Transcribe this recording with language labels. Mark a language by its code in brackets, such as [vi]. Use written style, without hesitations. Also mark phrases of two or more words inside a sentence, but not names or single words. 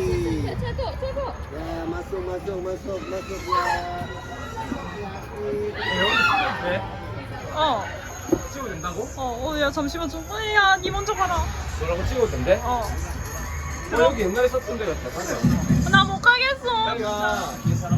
[id] Ya, masuk, masuk, masuk, masuk ya. Hati-hati. [ko] 어. 찍어도 된다고? 야, 잠시만 좀. 야, 니 먼저 가라. 너라고 찍어도 된대? 어. 여기 옛날에 썼던 데 같아. 가자. 나 못 가겠어. 내가